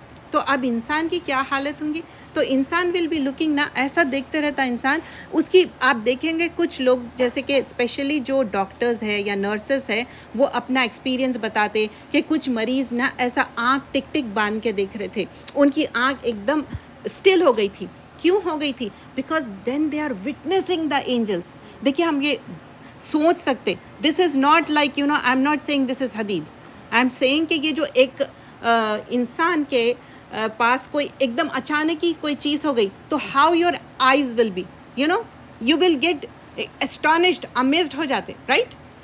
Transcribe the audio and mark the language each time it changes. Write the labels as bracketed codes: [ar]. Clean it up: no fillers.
[ur] تو اب انسان کی کیا حالت ہوں گی, تو انسان [en] will be looking [ur] نا, ایسا دیکھتے رہتا انسان. اس کی آپ دیکھیں گے کچھ لوگ جیسے کہ اسپیشلی جو ڈاکٹرز ہے یا نرسز ہے, وہ اپنا ایکسپیرینس بتاتے کہ کچھ مریض نا ایسا آنکھ ٹک ٹک باندھ کے دیکھ رہے تھے, ان کی آنکھ ایک دم اسٹل ہو گئی تھی. کیوں ہو گئی تھی, [en] Because then they are witnessing the angels. [ur] دیکھیے ہم یہ سوچ سکتے, [en] this is not like I am not seeing this is حدید, I am seeing [ur] کہ یہ جو ایک انسان کے پاس کوئی ایک دم اچانک ہی کوئی چیز ہو گئی, تو [en] how your eyes will be, you will get astonished, [ur] amazed ہو جاتے, رائٹ.